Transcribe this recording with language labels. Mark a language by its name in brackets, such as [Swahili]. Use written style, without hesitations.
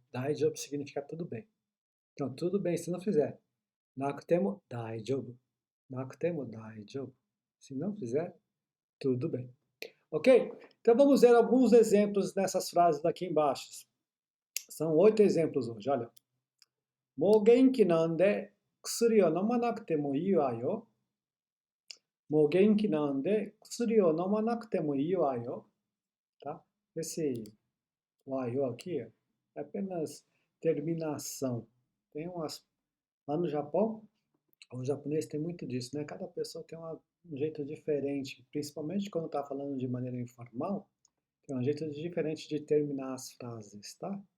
[Portuguese] Daijoubu significa tudo bem. Então, tudo bem se não fizer. [Japanese] Nakutemo daijoubu. Nakutemo daijoubu. [Portuguese] Se não fizer, tudo bem. Ok? Então, vamos ver alguns exemplos nessas frases aqui embaixo. São 8 exemplos hoje, olha. [Japanese] もう元気なんで薬を飲まなくてもいいわよ。もう元気なんで薬を飲まなくてもいいわよ. [Portuguese] Tá? Esse wayo aqui é apenas terminação. Tem umas... Lá no Japão, o japonês tem muito disso, né? Cada pessoa tem um jeito diferente, principalmente quando está falando de maneira informal, tem um jeito diferente de terminar as frases, tá?